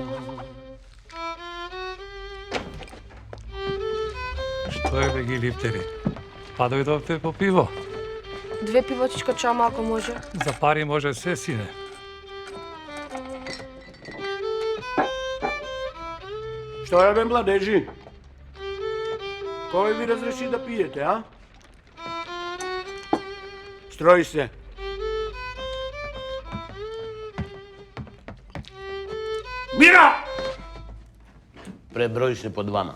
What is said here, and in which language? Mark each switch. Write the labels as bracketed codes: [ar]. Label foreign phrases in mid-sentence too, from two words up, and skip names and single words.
[mk] Што е бе ги липтери? Па дојдовте по пиво. 2 пивочичка чама ако може. За пари може се, сине. Што е бе, младежи? Кој ви разреши да пиете, а? Строи се. Мира! Преброи се по двама.